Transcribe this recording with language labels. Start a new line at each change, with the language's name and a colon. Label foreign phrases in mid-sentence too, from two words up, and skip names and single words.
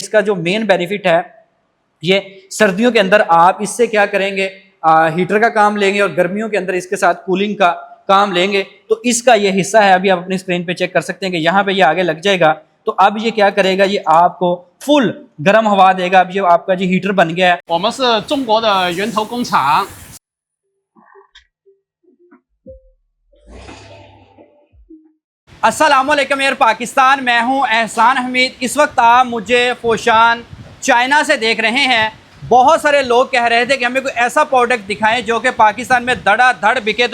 Urdu: اس کا جو
English: main benefit
Urdu: ہے، یہ سردیوں کے اندر آپ اس سے کیا کریں گے، ہیٹر کا کام لیں گے اور گرمیوں کے اندر اس کے ساتھ کولنگ کا کام لیں گے. تو اس کا یہ حصہ ہے، ابھی آپ اپنی اسکرین پہ چیک کر سکتے ہیں کہ یہاں پہ یہ آگے لگ جائے گا. تو اب یہ کیا کرے گا، یہ آپ کو فل گرم ہوا دے گا. اب یہ آپ کا جی ہیٹر بن گیا ہے.
Chinese: 我们是中国的源头工厂。
Urdu: السلام علیکم ایئر پاکستان، میں ہوں احسان حمید. اس وقت آپ مجھے فوشان چائنا سے دیکھ رہے ہیں. بہت سارے لوگ کہہ رہے تھے کہ ہمیں کوئی ایسا پروڈکٹ دکھائیں جو کہ پاکستان میں دھڑادھڑ بکے.